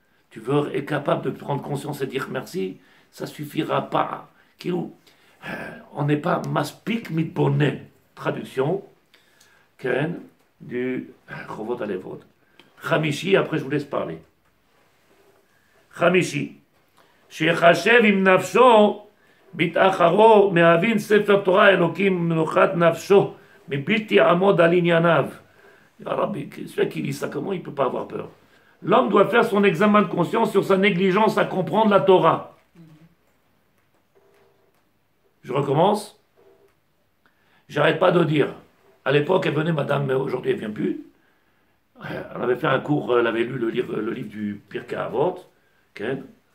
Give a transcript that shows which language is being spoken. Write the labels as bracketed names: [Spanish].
[French] Tu veux être capable de prendre conscience et dire merci, ça suffira pas. On n'est pas [Hebrew] maspik mitbonen. [French] Traduction, Ken, du Chovot Alevot. Chamishi, après je vous laisse parler. [Hebrew] Chamishi, שיחשב עם נפשו בהתאחרו מהבין ספר תורה אלוקים מנוחת נפשו מבלתי יעמוד על ענייניו. [French] Celui qui lit ça, comment il ne peut pas avoir peur? L'homme doit faire son examen de conscience sur sa négligence à comprendre la Torah. Je recommence. J'arrête pas de dire. À l'époque, elle venait, madame, mais aujourd'hui elle ne vient plus. Elle avait fait un cours, elle avait lu le livre du Pirkei Avot. Ken.